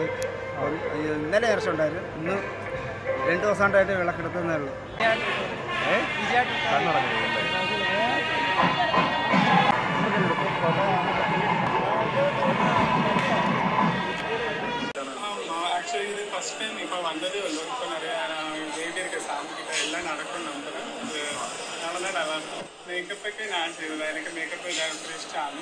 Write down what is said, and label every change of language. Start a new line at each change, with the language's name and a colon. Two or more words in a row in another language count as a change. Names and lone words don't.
Malayalam: ഇന്നലെ നേർച്ച ഉണ്ടായിരുന്നു. ഇന്ന് 2 ദിവസം കൊണ്ടായിട്ട് വിളക്കെടുത്തേ ഉള്ളൂ.
Tamil: ஆக்சுவலி இது
English: first time
Tamil: இப்போ வந்ததே இல்லை. இப்போ நிறையா பேபி இருக்க சாமிக்கிட்ட எல்லாம் நடக்கும் நம்புகிறேன். அதனால தான் நல்லாயிருக்கும்.
Malayalam: മേക്കപ്പൊക്കെ ഞാൻ ചെയ്തത്. എനിക്ക് മേക്കപ്പ് എല്ലാവർക്കും ഇഷ്ടമാണ്.